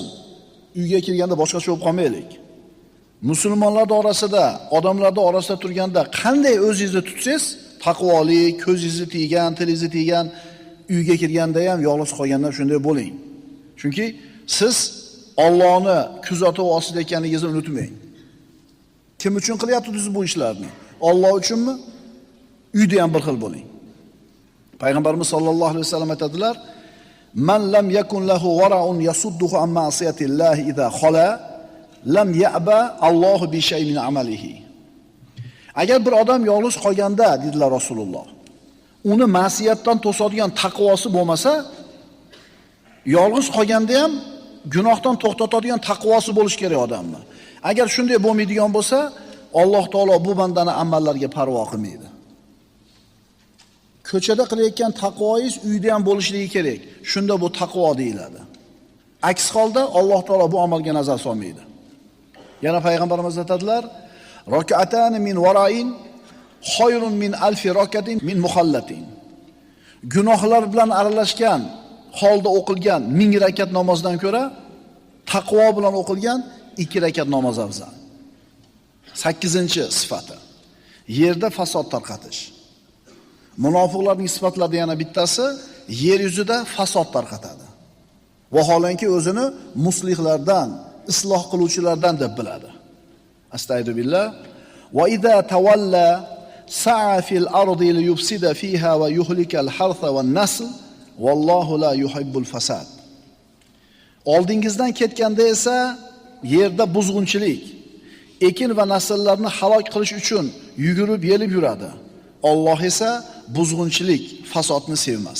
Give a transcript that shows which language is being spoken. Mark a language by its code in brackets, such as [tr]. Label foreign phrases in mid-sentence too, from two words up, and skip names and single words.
[uz] Uyga kirganda boshqacha bo'lib qolmaylik. Musulmonlar orasida, odamlar orasida turganda qanday o'zingizni tutsangiz, taqvoli, ko'zingizni tiygan, tilingizni tiygan, uyga kirganda ham yolg'iz qolganda shunday bo'ling. Chunki siz Allohni kuzatuv ostida ekanligingizni unutmang. Kim uchun qilyapsiz bu ishlarni? Alloh uchunmi? Uyda ham bir xil bo'ling. Payg'ambarimiz [ar] صلى الله عليه وسلم [uz] aytadilar: [ar] "من لم يكن له ورع يصده عن معصية الله إذا خلا لم يعبأ الله بشيء من عمله." [uz] Agar bir odam yolg'iz qolganda, dedilar Rasululloh, uni ma'siyatdan to'sadigan taqvosi bo'lmasa, yolg'iz qolganda ham gunohdan to'xtatadigan taqvosi bo'lish kerak odamni. Agar shunday bo'lmaydigan bo'lsa, Alloh taolo bu bandani amallariga parvo qilmaydi. Ko'chada qilayotgan taqvoingiz uyda ham bo'lishligi kerak. Shunda bu taqvo deyiladi. Aks holda Alloh taolo bu amalga nazar solmaydi. Yana payg'ambarimiz aytadilar: [ar] "ركعتان من ورع خير من ألف ركعة من مخلط." [uz] Gunohlar bilan aralashgan holda o'qilgan 1000 rakat namozdan ko'ra taqvo bilan o'qilgan 2 rakat namoz afzal. 8-sifati. Yerda fasod tarqatish. Munofiqlarning sifatlaridan yana bittasi yer yuzida fasod tarqatadi. Vaholanki o'zini muslihlardan, isloh qiluvchilardan deb biladi. [ar] أستغفر الله وإذا تولى سعى في الأرض ليفسد فيها ويهلك الحرث والنسل والله لا يحب الفساد. [uz] Oldingizdan ketganda esa yerda buzg'unchilik, ekin va nasllarni halok qilish uchun yugurib yelib yuradi. Alloh esa buzg'unchilik, fasodni sevmas.